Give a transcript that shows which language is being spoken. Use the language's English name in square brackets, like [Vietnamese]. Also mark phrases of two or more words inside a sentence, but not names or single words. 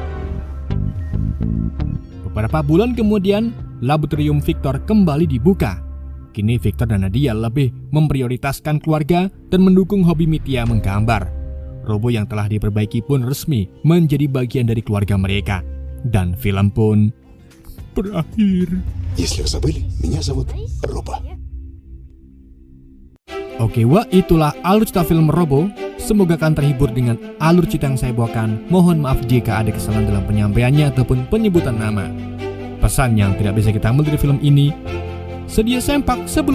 [Indonesian] Beberapa bulan kemudian, laboratorium Victor kembali dibuka. Kini Victor dan Nadia lebih memprioritaskan keluarga dan mendukung hobi Mitya menggambar. Robo yang telah diperbaiki pun resmi menjadi bagian dari keluarga mereka. Dan film pun berakhir. [Russian] Если вы забыли, меня зовут Роба. [Indonesian] Oke, wah itulah alur cerita film Robo. Semoga kalian terhibur dengan alur cerita yang saya bawakan. Mohon maaf jika ada kesalahan dalam penyampaiannya ataupun penyebutan nama. Pesan yang tidak bisa kita ambil dari film ini: sedia sempak sebelum hujan.